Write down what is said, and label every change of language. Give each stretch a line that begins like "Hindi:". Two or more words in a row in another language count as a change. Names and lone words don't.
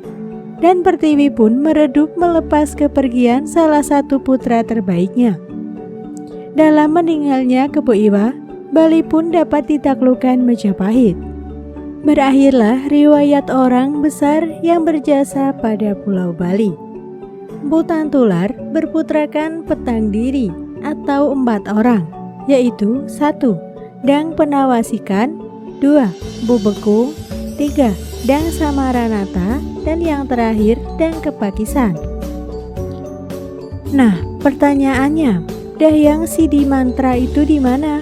Indonesian: Dan Pertiwi pun meredup melepas kepergian salah satu putra terbaiknya. Dalam meninggalnya Kebo Iwa, Bali pun dapat ditaklukkan Majapahit. Berakhirlah riwayat orang besar yang berjasa pada Pulau Bali. Mpu Tantular berputrakan petang diri atau 4 orang, yaitu 1. Dang Penawasikan, 2. Mpu Bekung, 3. Dang Samaranata, dan yang terakhir Dang Kepakisan. Nah, pertanyaannya, Dahyang Sidi Mantra itu di mana?